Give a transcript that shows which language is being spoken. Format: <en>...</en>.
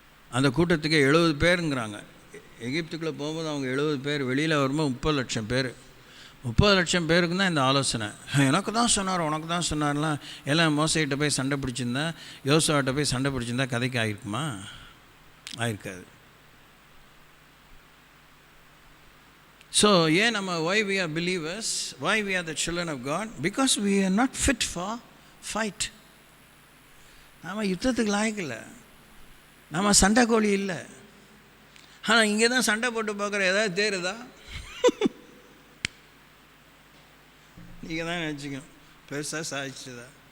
<ta>அந்த கூட்டத்துக்கு 70 பேருங்கிறாங்க. எகிப்துக்குள்ளே போகும்போது அவங்க 70 பேர், வெளியில் வரும்போது 30 லட்சம் பேர். 30 லட்சம் பேருக்கு தான் இந்த ஆலோசனை. எனக்கு தான் சொன்னார், உனக்கு தான் சொன்னார்லாம். எல்லாம் மோசைகிட்ட போய் சண்டை பிடிச்சிருந்தா, யோசுவாட்ட போய் சண்டை பிடிச்சிருந்தா கதைக்கு ஆகிருக்குமா? ஆயிருக்காது. ஸோ ஏன் நம்ம</ta> <en>why we are believers, why we are the children of God? Because we are not fit for fight.</en> <ta>நாம் யுத்தத்துக்கு லாயக்கில்லை, நம்ம சண்டை கோழி இல்லை. ஆனால் இங்கே தான் சண்டை போட்டு பார்க்குற ஏதாவது தேருதா? நீங்கள் தான் நினச்சிக்கணும் பெருசாக சாதிச்சுதா.</ta>